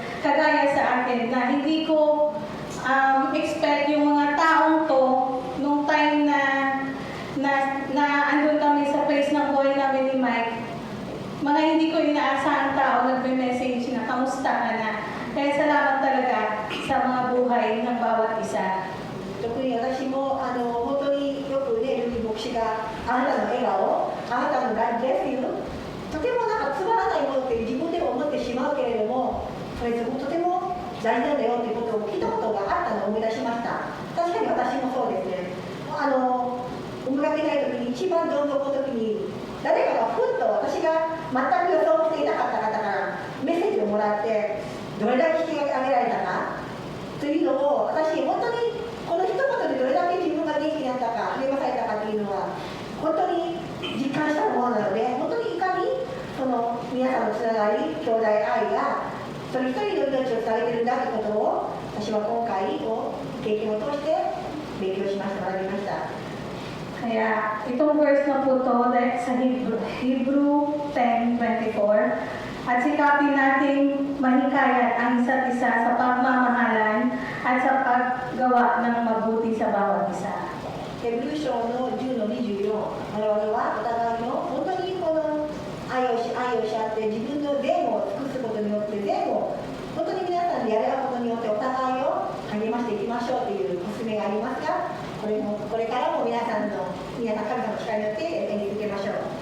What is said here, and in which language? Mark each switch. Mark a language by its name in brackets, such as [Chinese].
[Filipino] Kagaya sa akin na hindi ko expect yung mga taong to nung time na andun kami sa place ng boy namin ni Mike, mga hindi ko inaasahang tao nagme-message na kamusta ka na. Kaya salamat talaga sa mga buhay ng bawat isa. [Japanese] 特に私も本当によくね、ルビ牧師があなたの笑顔、あなたの [English] God bless you、 [Japanese] とてもなんかつまらないものって自分でも思ってしまうけれども、それとても大事なんだよっていうことを聞いたことがあったのを思い出しました。確かに私もそうですね。思いがけない時に、一番どん底の時に、誰かがふっと私が全く予想していなかった方からメッセージをもらって、どれだけ聞き上げられたかというのを、私、本当にこの一言でどれだけ自分が元気になったか、励まされたかというのは、本当に実感したものなので、本当にいかにその皆さんのつながり、兄弟愛が、一人一人の命をつなげているんだということを、私は今回を経験を通して勉強しました、学びました。 [Filipino] Kaya itong verse na po to sa Hebrew 10:24 at sikapin nating mahikayat ang isa't isa sa pagmamahalan at sa paggawa ng mabuti sa bawat isa. [Japanese] ヘブル書の10の24、我々はお互いの本当にこの愛をし合って自分の善を尽くすことによって善を本当に皆さんでやれることによってお互いを励ましていきましょうというお勧めがありますが、これからも皆さん神様の力によってやり続けましょう。